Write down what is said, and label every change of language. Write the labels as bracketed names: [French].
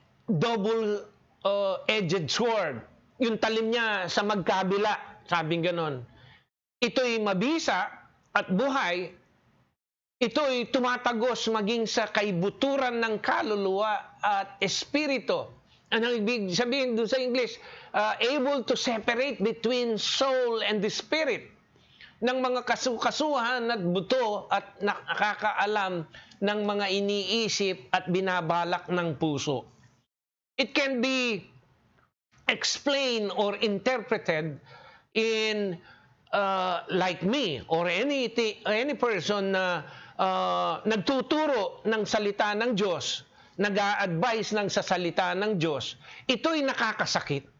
[English] Double-edged sword. [Filipino] Yung talim niya sa magkabila, sabing ganon. Ito'y mabisa at buhay. Ito'y tumatagos maging sa kaibuturan ng kaluluwa at espiritu. Ano ibig sabihin doon sa English? [English] Able to separate between soul and the spirit. [Filipino] Ng mga kasukasuhan at buto at nakakaalam ng mga iniisip at binabalak ng puso. [English] It can be explained or interpreted in like me or any person [Filipino] na nagtuturo ng salita ng Diyos, nag-a-advise ng sa salita ng Diyos, ito'y nakakasakit.